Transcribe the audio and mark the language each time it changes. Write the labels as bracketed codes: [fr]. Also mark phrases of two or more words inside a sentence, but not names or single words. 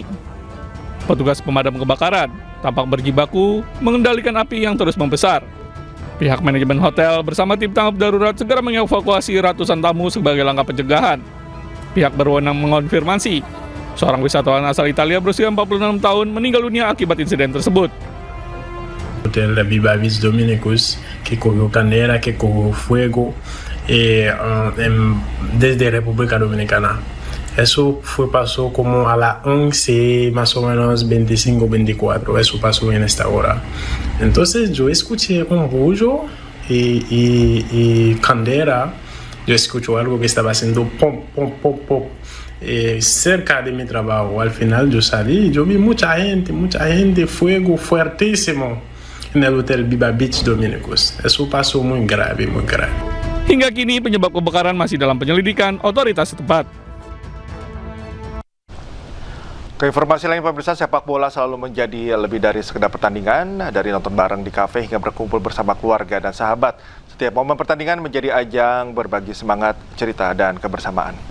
[id] Petugas pemadam kebakaran tampak berjibaku mengendalikan api yang terus membesar. Pihak manajemen hotel bersama tim tanggap darurat segera mengevakuasi ratusan tamu sebagai langkah pencegahan. Pihak berwenang mengonfirmasi seorang wisatawan asal Italia berusia 46 tahun meninggal dunia akibat insiden tersebut. [es] Hotel Viva Beach Dominicus, que cogió candela, que cogió fuego desde República Dominicana. Eso pasó como a las 11 más o menos 25-24, eso pasó en esta hora. Entonces yo escuché un bullo y candela, yo escucho algo que estaba haciendo pom, pom, pom, pom, cerca de mi trabajo. Al final yo salí y yo vi mucha gente, fuego fuertísimo en el Hotel Viva Beach Dominicus. Eso pasó muy grave, muy grave. [id] Hingga kini penyebab kebakaran masih dalam penyelidikan otoritas setempat. Ke informasi lain, pemirsa, sepak bola selalu menjadi lebih dari sekedar pertandingan, dari nonton bareng di kafe hingga berkumpul bersama keluarga dan sahabat. Setiap momen pertandingan menjadi ajang berbagi semangat, cerita, dan kebersamaan.